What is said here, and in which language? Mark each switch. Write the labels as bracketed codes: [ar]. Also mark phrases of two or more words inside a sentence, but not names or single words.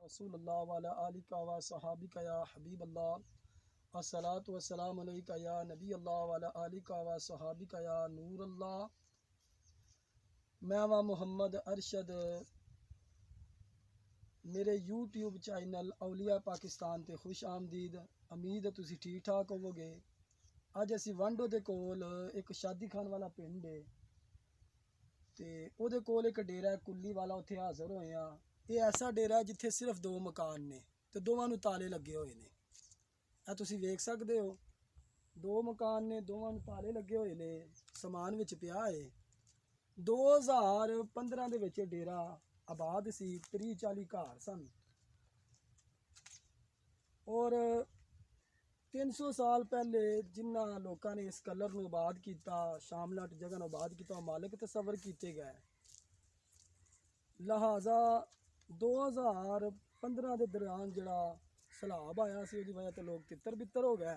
[ar] رسول الله وعلى آلك وصحبك يا حبيب الله الصلاة والسلام عليك يا نبي الله وعلى آلك وصحبك يا نور الله. [pa] میں و محمد ارشد میرے یوٹیوب چینل اولیا پاکستان تے خوش آمدید. امید ہے تسی ٹھیک ٹھاک ہووو گے۔ اج اسی وانڈو دے کول ایک شادی خان والا پنڈ ہے تے اوہدے کول ایک ڈیرہ ہے کلی والا، اوتھے حاضر ہوئے ہیں. یہ ایسا ڈیرہ ہے جتھے صرف دو مکان نے تے دوواں نوں تالے لگے ہوئے نے. ਇਹ ਤੁਸੀਂ ਵੇਖ ਸਕਦੇ ਹੋ, دو مکان نے، دوواں نوں تالے لگے ہوئے نے، سامان وچ پیا ہے. 2015 دے وچ ڈیرہ آباد سی، 30-40 گھر سن [ur] اور 300 سال پہلے جنہوں نے لوگوں نے اس کلر کو آباد کیا، شاملاٹ جگہ کو آباد کیا، مالک تصور کیے گئے. لہٰذا 2015 کے دوران [pa] جیہڑا سیلاب آیا سی, [ur] اس کی وجہ تو لوگ تتر بتر ہو گئے.